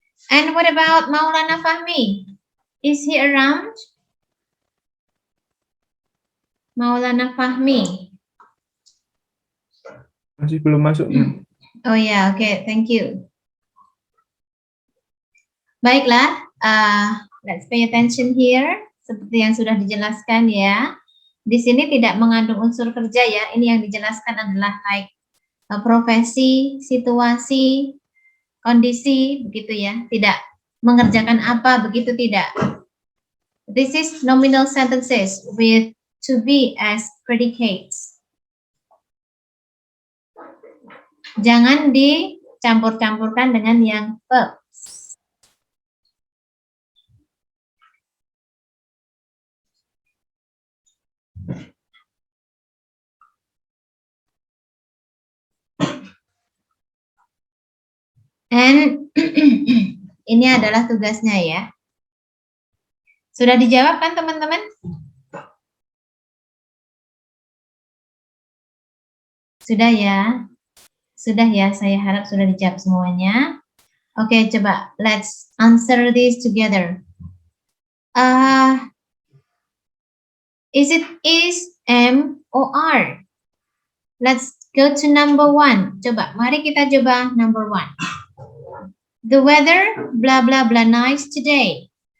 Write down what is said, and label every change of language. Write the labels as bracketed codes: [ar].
[en] And what about Maulana Fahmi? Is he around? Maulana Fahmi. [id] Masih belum masuk. [en] Oh ya, oke, thank you. Baiklah, let's pay attention here. [id] Seperti yang sudah dijelaskan ya. Di sini tidak mengandung unsur kerja ya. Ini yang dijelaskan adalah like profesi, situasi, kondisi, begitu ya. Tidak mengerjakan apa, begitu tidak. [en] This is nominal sentences with to be as predicates. [id] Jangan dicampur-campurkan dengan yang verbs. And ini adalah tugasnya ya. Sudah dijawab kan teman-teman? Sudah ya? Sudah ya, saya harap sudah dijawab semuanya. [en] Oke, coba let's answer this together. Is it is, am, or are? Let's go to number one. [id] Coba, mari kita coba [en] number one. The weather, blah, blah, blah, nice today.